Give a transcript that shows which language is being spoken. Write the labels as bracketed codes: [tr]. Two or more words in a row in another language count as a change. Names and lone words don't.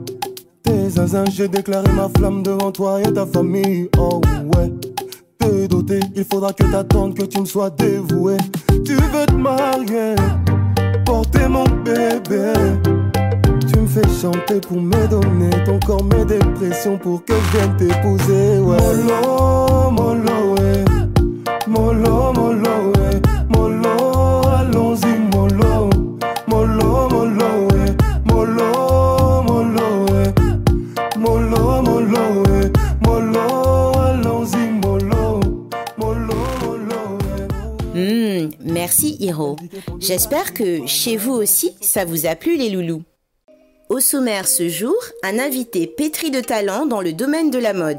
[fr] T'es zinzin, j'ai déclaré ma flamme devant toi et ta famille, oh ouais. Te doter, il faudra que t'attendes que tu me sois dévoué. Tu veux te marier, porter mon bébé. Tu me fais chanter pour me donner ton corps, mes dépressions pour que je vienne t'épouser, ouais. Molo, molo, ouais. Molo, molo, ouais. Molo, allons-y, molo. Molo, molo, ouais. Molo, molo, ouais. Molo, molo, ouais. Molo, allons-y, molo. Molo, molo, ouais. Merci Hiro. J'espère que chez vous aussi, ça vous a plu les loulous. Au sommaire ce jour, un invité pétri de talent dans le domaine de la mode.